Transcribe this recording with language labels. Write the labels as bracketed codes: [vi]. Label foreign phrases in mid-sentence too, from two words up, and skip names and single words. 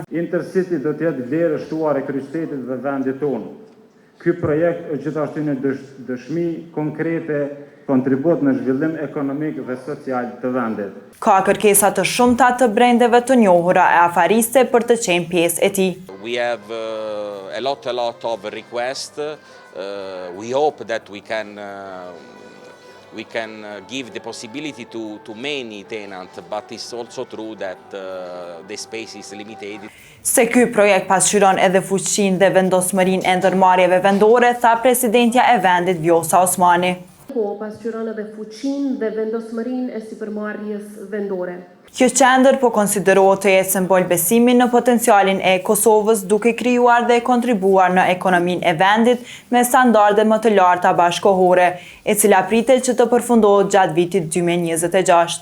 [sq] Intercity do të jetë vlerë shtuar e kryeqytetit dhe vendit tonë. Ky projekt është gjithashtu një dëshmi konkrete kontribut në zhvillim ekonomik dhe social të vendit. Ka kërkesa të shumta të brendeve të njohura e afariste për të qenë pjesë e tij. [en] We have a lot of requests. We hope that we can give the possibility to many tenants, but it's also true that the space is limited. [sq] Se ky projekt pasqyron edhe fuqinë dhe vendosmërinë e ndërmarrjeve vendore, tha presidentja e vendit Vjosa Osmani. Po, pasqyron edhe fuqinë dhe vendosmërinë e sipërmarrjes vendore. Kjo qendër po konsiderohet të jetë simbol besimi në potencialin e Kosovës, duke krijuar dhe kontribuar në ekonominë e vendit me standarde më të larta bashkëkohore, e cila pritet që të përfundohet gjatë vitit 2026.